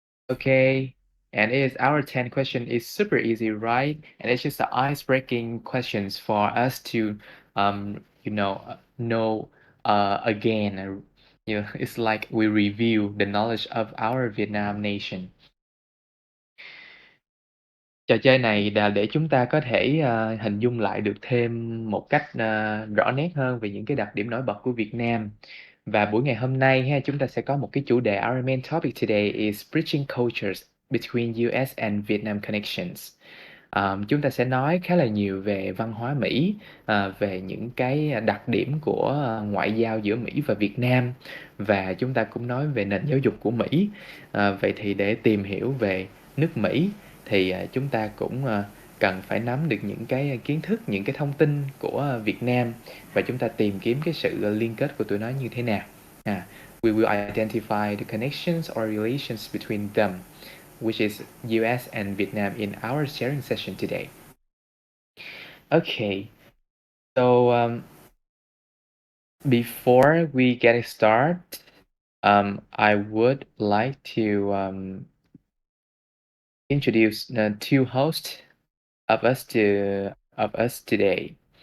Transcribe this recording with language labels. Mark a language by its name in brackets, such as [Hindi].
[English] Okay, and it is our 10 question is super easy, right? And it's just the ice-breaking questions for us to, know again. It's like we review the knowledge of our Vietnam nation. [Vietnamese] Trò chơi này là để chúng ta có thể hình dung lại được thêm một cách rõ nét hơn về những cái đặc điểm nổi bật của Việt Nam. Và buổi ngày hôm nay ha, chúng ta sẽ có một cái chủ đề. [English] Our main topic today is bridging cultures between US and Vietnam connections. [Vietnamese] Chúng ta sẽ nói khá là nhiều về văn hóa Mỹ, về những cái đặc điểm của ngoại giao giữa Mỹ và Việt Nam, và chúng ta cũng nói về nền giáo dục của Mỹ. Vậy thì để tìm hiểu về nước Mỹ thì chúng ta cũng cần phải nắm được những cái kiến thức, những cái thông tin của Việt Nam, và chúng ta tìm kiếm cái sự liên kết của tụi nó như thế nào. [English] We will identify the connections or relations between them, which is US and Vietnam, in our sharing session today. Okay, so before we get started, I would like to introduce the two hosts of us today.